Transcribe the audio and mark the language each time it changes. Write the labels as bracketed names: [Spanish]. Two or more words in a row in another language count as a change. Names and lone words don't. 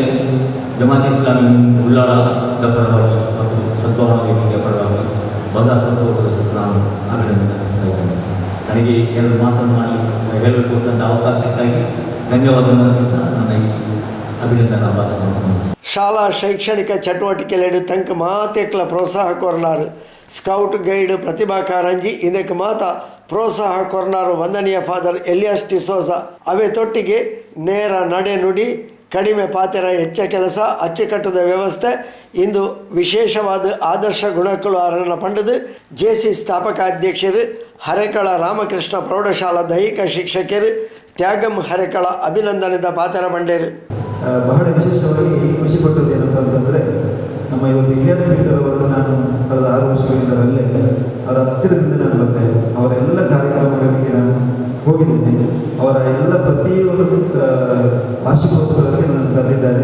[Kannada] ಜಮಾತ್ ಇಸ್ಲಾಮಿ ಉಳ್ಳಾಳದ ಪರವಾಗಿ ಮತ್ತು ಸದ್ಭಾವನಾ ವೇದಿಕೆಯ ಪರವಾಗಿ ಬಹಳ ಹೃತ್ಪೂರ್ವಕ ನಾನು ಅಭಿನಂದನೆ ಅರ್ಪಿಸ್ತಾ ಇದ್ದೇನೆ. ನನಗೆ ಎರಡು ಮಾತನ್ನು ಮಾಡಿ ಹೇಳಬೇಕು ಅಂತ ಅವಕಾಶಕ್ಕಾಗಿ ಧನ್ಯವಾದವನ್ನು ಅರ್ಪಿಸ್ತಾ ನನ್ನ ಈ ಅಭಿನಂದನಾ ಭಾಷಣವನ್ನು [Tulu] ಶಾಲಾ ಶೈಕ್ಷಣಿಕ ಚಟುವಟಿಕೆಲೆಡು ತಂಕ ಮಾತೆಕ್ಲ ಪ್ರೋತ್ಸಾಹ ಕೊರ್ನಾರು ಸ್ಕೌಟ್ ಗೈಡ್ ಪ್ರತಿಭಾ ಕಾರಂಜಿ ಇದಕ್ಕೆ ಮಾತ ಪ್ರೋತ್ಸಾಹ ಕೊರ್ನಾರು ವಂದನೀಯ ಫಾದರ್ ಎಲಿಯಾಸ್ ಡಿಸೋಜ. ಅವೇ ತೊಟ್ಟಿಗೆ ನೇರ ನಡೆ ನುಡಿ, ಕಡಿಮೆ ಪಾತೆರ ಹೆಚ್ಚ ಕೆಲಸ, ಅಚ್ಚುಕಟ್ಟದ ವ್ಯವಸ್ಥೆ ಇಂದು ವಿಶೇಷವಾದ ಆದರ್ಶ ಗುಣಗಳು ಅರಣ್ಯ ಪಂಡದು ಜೆಸಿ ಸ್ಥಾಪಕ ಅಧ್ಯಕ್ಷರು ಹರೇಕಳ ರಾಮಕೃಷ್ಣ ಪ್ರೌಢಶಾಲಾ ದೈಹಿಕ ಶಿಕ್ಷಕರು ತ್ಯಾಗಂ ಹರೇಕಳ ಅಭಿನಂದನೆದ ಪಾತೆರ ಬಂಡೇರು. [Kannada] ಬಹಳ ವಿಶೇಷವಾಗಿ ಖುಷಿಪಟ್ಟದ್ದು ಏನಂತ ಅಂತಂದರೆ, ನಮ್ಮ ಇವತ್ತು ಇಲಿಯಾಸ್ ಪೀಟರ್ ಅವರನ್ನು ನಾನು ಕಳೆದ 6 ವರ್ಷಗಳಿಂದ ಅಲ್ಲೇ ಅವರ ಹತ್ತಿರದಿಂದ ನಾನು ಬಂದೆ. ಅವರ ಎಲ್ಲ ಕಾರ್ಯಕ್ರಮಗಳಿಗೆ ನಾನು ಹೋಗಿದ್ದೇನೆ. ಅವರ ಎಲ್ಲ ಪ್ರತಿಯೊಂದು ವಾರ್ಷಿಕೋತ್ಸವಕ್ಕೆ ನಾನು ಕರೆದಿದ್ದಾರೆ.